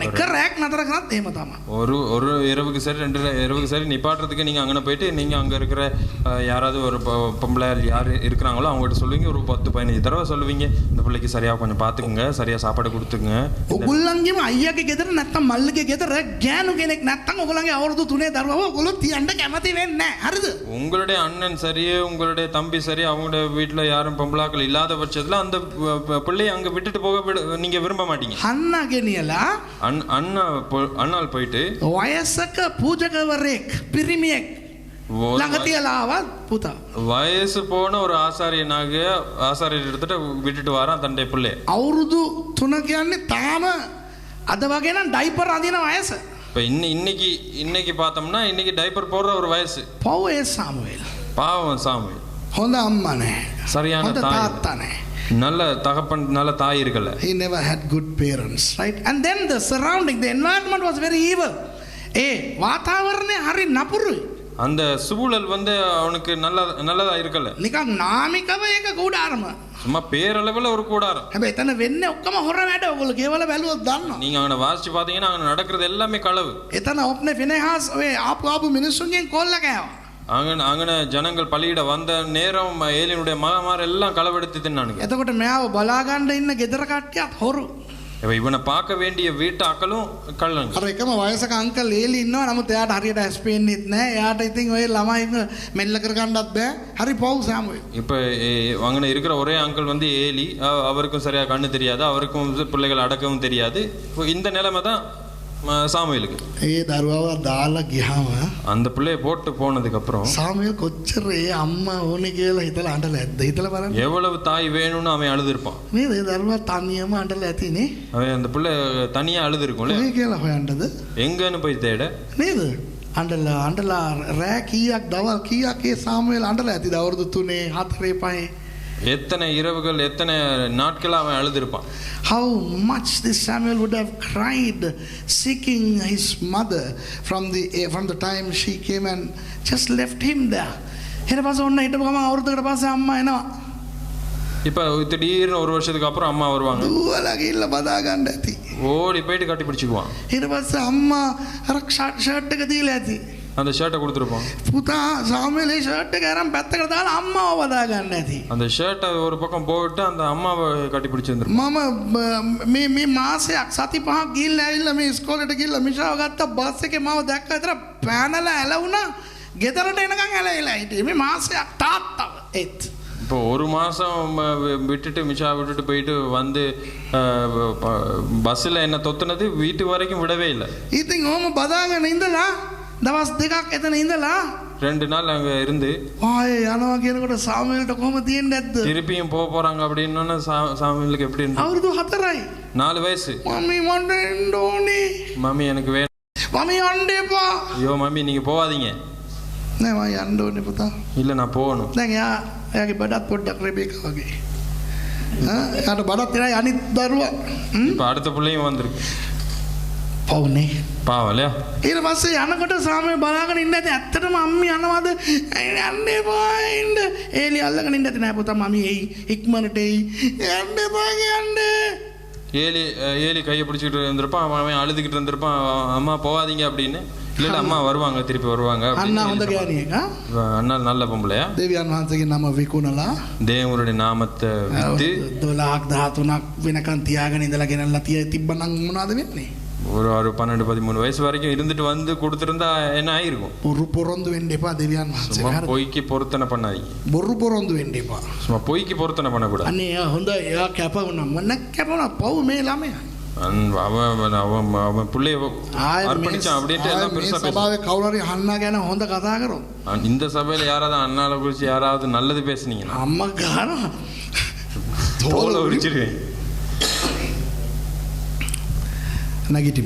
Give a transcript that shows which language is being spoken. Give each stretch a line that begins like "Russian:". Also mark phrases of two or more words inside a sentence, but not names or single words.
Sinhala: එක රැක් නතර කරනත් එහෙම තමයි.
Tamil: ஒரு இரவுக்கு சரி 2 இரவுக்கு சரி நிப்பாட்டுறதுக்கு நீங்க அங்கே போயிட்டு நீங்க அங்க இருக்கிற யாராவது ஒரு பொம்பளை யார் இருக்கிறாங்களோ அவங்ககிட்ட சொல்லுவீங்க. ஒரு 10-15 தடவை சொல்லுவீங்க, இந்த பிள்ளைக்கு சரியா கொஞ்சம் பார்த்துக்குங்க, சரியா சாப்பாடு கொடுத்துங்க.
Sinhala: ඔයගොල්ලන්ගේම අයියාගේ ගෙදර නැත්තම් මල්ලිගේ ගෙදර ගෑනු කෙනෙක් නැත්තම් ඔයගොල්ලන්ගේ අවුරුදු 3 දරුවව ඔයගොල්ලෝ තියන්න කැමති වෙන්නේ නැහැ. හරිද?
Tamil: உங்களுடைய அண்ணன் சரி, உங்களுடைய தம்பி சரி, அவங்களுடைய வீட்டில் யாரும் பொம்பளாக்கள் இல்லாத பட்சத்தில் அந்த பிள்ளையை அங்கே விட்டுட்டு போக நீங்க விரும்ப மாட்டீங்க.
Sinhala: අන්න ගෙනියලා
Tamil: அண்ணால் போயிட்டு
Sinhala: වයසක පූජකවරයෙක් පිරිමියෙක් ළඟ තියලා ආවා පුතා.
Tamil: வயசு போன ஒரு ஆசாரியர் எடுத்துட்டு விட்டுட்டு வரான் தன்னுடைய பிள்ளை.
Sinhala: අවුරුදු 3 කියන්නේ තාම අද වගේ නම් ඩයිපර් අඳින වයස.
Tamil: இப்போ இன்னைக்கு பார்த்தோம்னா இன்னைக்கு டைப்பர் போடுற ஒரு வயசு.
Sinhala: පව් ඒ සාමුවෙල්.
Tamil: பாவம் சாமுவேல்.
Sinhala: හොඳ අම්මා නැහැ.
Tamil: சரியான
Sinhala: හොඳ
Tamil: தாய்.
Sinhala: තාත්තා නැහැ.
Tamil: நல்ல தகப்பன், நல்ல தாய் இருக்கல.
English: He never had good parents, right? And then the surrounding, the environment was very evil.
Sinhala: වාතාවරණය හරි නපුරුයි.
Tamil: அந்த சூழல் வந்து அவனுக்கு நல்லதா இருக்கல.
Sinhala: නිකන් නාමිකව ඒක කුඩාරම.
Tamil: சும்மா பேரளவில் ஒரு கூடாரம்.
Sinhala: හැබැයි එතන වෙන්නේ ඔක්කොම හොර වැඩ. ඔයගොල්ලෝ கேவල බැලුවොත් දන්නවා.
Tamil: நீங்க அவனை வாசிச்சு பாத்தீங்கன்னா அங்க நடக்கிறது எல்லாமே களவு.
Sinhala: එතන ඔප්නේ ෆිනෙහාස් ඔය ආපු මිනිස්සුන්ගෙන් කොල්ල කෑවා.
Tamil: அங்கன ஜனங்கள் பலியிட வந்த நேரம் ஏலியனுடைய மகமார் எல்லாம் களவெடுத்து தின்னானுங்க.
Sinhala: එතකොට මෙයාව බලා ගන්න ඉන්න ගෙදර කට්ටියත් හොරු.
Tamil: இவனை பார்க்க வேண்டிய வீட்டாக்களும் கள்ளங்க.
Sinhala: අර එකම වයසක අංකල් ඒලි ඉන්නවා. නමුත් එයාට හරියට ඇස් පේන්නේත් නැහැ. එයාට ඉතින් ඔය ළමයි මෙල්ල කර ගන්නත් බෑ. හරි පව් සාමුවෙල්.
Tamil: இப்போ அங்கே இருக்கிற ஒரே அங்கிள் வந்து ஏலி, அவருக்கும் சரியா கண்ணு தெரியாது, அவருக்கும் பிள்ளைகள் அடக்கவும் தெரியாது. இந்த நிலைமை தான் சாமுவேலுக்கு.
Sinhala: ඒ දරුවව දාලා ගියාම
Tamil: அந்த பிள்ளையை போட்டு போனதுக்கு அப்புறம்
Sinhala: සාමුවෙල් කොච්චර ඒ අම්මා ඕනේ කියලා හිතලා අඬලා ඇද්ද? හිතලා බලන්න.
Tamil: எவ்வளவு தாய் வேணும்னு அவன் அழுதுருப்பான்.
Sinhala: නේද? ඒ දරුවා තනියම අඬලා ඇතිනේ.
Tamil: அவன் அந்த பிள்ளை தனியா அழுதுருக்கும்ல.
Sinhala: කොහේ කියලා හොයන්නද?
Tamil: எங்கன்னு போய் தேட.
Sinhala: නේද? අඬලා රෑ කීයක් දවල් කීයක් ඒ සාමුවෙල් අඬලා ඇතිද? අවුරුදු 3 4 5.
Tamil: எத்தனை இரவுகள் எத்தனை நாட்கள் அவன் அழுதுருப்பான்.
English: How much this Samuel would have cried seeking his mother from the time she came and just left him there.
Sinhala: ඊට පස්සේ ඔන්න හිටපු ගමන් අවුරුද්දකට පස්සේ අම්මා එනවා.
Tamil: இப்போ திடீர்னு ஒரு வருஷத்துக்கு அப்புறம் அம்மா வருவாங்க.
Sinhala: දුවලා ගිහිල්ලා බදා ගන්න ඇති.
Tamil: ஓடி போயிட்டு கட்டி பிடிச்சிக்குவான்.
Sinhala: ඊට පස්සේ අම්මා අර ෂර්ට් එක දීලා ඇති.
Tamil: அந்த ஷர்ட்டை கொடுத்துருப்பான்.
Sinhala: පුතා සාමුවෙල් ඒ ෂර්ට් එක අරන් පැත්තකට දාලා අම්මාව බදා ගන්න ඇති.
Tamil: அந்த ஷர்ட்டை ஒரு பக்கம் போட்டு அந்த அம்மாவை கட்டி பிடிச்சிருந்துருப்பான்.
Sinhala: මම මේ මාසයක් සති පහක් ගිහිල්ලා ඇවිල්ලා මේ ඉස්කෝලේට ගිහිල්ලා මිෂාව ගත්ත බස් එකේ මාව දැක්ක විතර පැනලා ඇලුණා. ගෙදරට එනකන් ඇලවිලා හිටියේ. මේ මාසයක් තාත්තව ඒත්.
Tamil: இப்போ ஒரு மாசம் விட்டுட்டு மிஷா விட்டுட்டு போயிட்டு வந்து பஸ்ஸில் என்ன தொத்துனது வீட்டு வரைக்கும் விடவே இல்லை.
Sinhala: ඉතින් ඕම බදාගෙන ඉඳලා දවස් දෙකක් එතන ඉඳලා
Tamil: 2 நாள் அங்க இருந்து
Sinhala: ආයේ යනවා කියනකොට සාමුවෙල්ට කොහොම තියෙන්නේ නැද්ද?
Tamil: திருப்பியும் போறாங்க அப்படின்னா சாமுவேலுக்கு எப்படி இருந்துச்சு?
Sinhala: අවුරුදු 4යි.
Tamil: 4 வயசு.
Sinhala: මම්මි මට එන්න ඕනේ.
Tamil: மம்மி எனக்கு வேணும்.
Sinhala: මම්මි යන්න එපා.
Tamil: ஐயோ மம்மி நீங்க போவாதீங்க.
Sinhala: නෑ මම යන්න ඕනේ පුතා.
Tamil: இல்ல நான் போகணும்.
Sinhala: දැන් එයාගේ බඩත් පොඩ්ඩක් රෙබේකා වගේ. එයාට බඩත් එනයි අනිත් දරුවා.
Tamil: இப்போ அடுத்த பிள்ளையும் வந்திருக்கு.
Sinhala: පවුනේ.
Tamil: பாவம் இல்லையா?
Sinhala: ඊට පස්සේ යනකොට සාමුවෙල් බලාගෙන ඉන්න ඇති. ඇත්තටම අම්මි යනවද? යන්න එපා ඉන්න. ඒලි අල්ලගෙන ඉන්න ඇති. නෑ පුතා මම්මි එයි. ඉක්මනට එයි. යන්න එපා යන්න.
Tamil: ஏலி கையை பிடிச்சிக்கிட்டு இருந்திருப்பான், அவன் அழுதுகிட்டு இருந்திருப்பான், அம்மா போகாதீங்க அப்படின்னு. இல்ல அம்மா வருவாங்க, திருப்பி வருவாங்க.
Sinhala: අන්න හොඳ ගෑණියෙක් ආ.
Tamil: அண்ணா நல்ல பொம்பளையா,
Sinhala: දෙවියන් වහන්සේගේ නම විකුණලා
Tamil: தேவனுடைய நாமத்தை வித்து
Sinhala: 12ක් 13ක් වෙනකන් තියාගෙන ඉඳලා ගෙනල්ලා තිබ්බනම් මොනවද වෙන්නේ?
Tamil: ஒரு 12-13 வயசு வரைக்கும் இருந்துட்டு வந்து கொடுத்துருந்தா என்ன ஆயிருக்கும்?
Sinhala: බොරු පොරොන්දු වෙන්න එපා දෙවියන් වහන්සේ.
Tamil: சும்மா பொய்க்கு பொருத்தனை பண்ணாதீங்க.
Sinhala: බොරු පොරොන්දු වෙන්න එපා.
Tamil: சும்மா பொய்க்கு பொருத்தனை பண்ணக்கூடாது.
Sinhala: අනේ හොඳ එයා කැප වුණා. මොන කැප වුණා? පව් මේ ළමයා.
Tamil: அவன் பிள்ளைய அர்ப்பணிச்சான் அப்படின்ட்டு எல்லாம் பெருசா பேசுறான். சபாவே கௌரரி அண்ணா
Sinhala: ගැන හොඳ කතා කරොත්
Tamil: இந்த சபையில யாராவது அண்ணால குறிச்சு யாராவது நல்லது பேசுனீங்கன்னா
Sinhala: අම්මා ගාන
Tamil: தோலை உரிச்சிருவேன்.
Sinhala: නැගිටිමු.